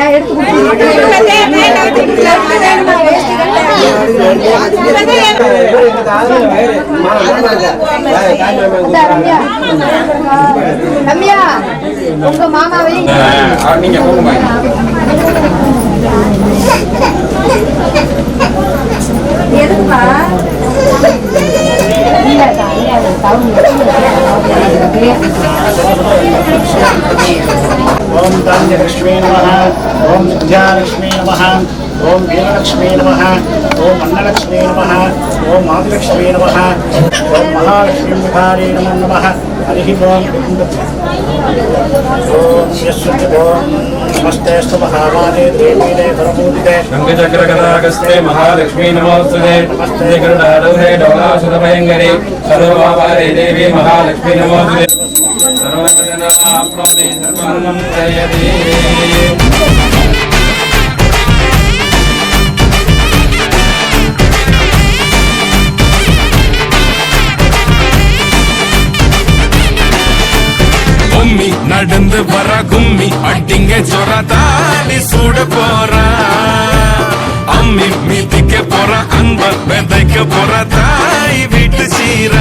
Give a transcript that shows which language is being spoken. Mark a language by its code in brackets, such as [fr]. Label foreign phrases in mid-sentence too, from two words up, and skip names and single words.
[ta] வேஸ்ட் ரம்யா உங்க மாமாவை நீங்க போங்க எதுப்பா [sa] ओम धान्यलक्ष्मी नमः ओम विद्यालक्ष्मी नमः ओम वीरलक्ष्मी नमः ओम अन्नलक्ष्मी नमः ओम आदिलक्ष्मी नमः ओम महालक्ष्मी विहारी नमो नमः हरिः ओम ओम नमस्तेस्तु महामाने देवीने परमोदिते शङ्खचक्रगदागस्ते महालक्ष्मी नमोस्तुते नमस्ते गरुडारूढे डोलासुरभयङ्करे सर्वभावारे देवी महालक्ष्मी नमोस्तुते सर्वजनाप्नोति सर्वं जयति [ta] கும்மி நடந்து வர கும்மி அடிங்க சொர தாலி சூட போறா அம்மி மீதிக்க போற அன்ப விதைக்க போற தாய் வீட்டு சீரா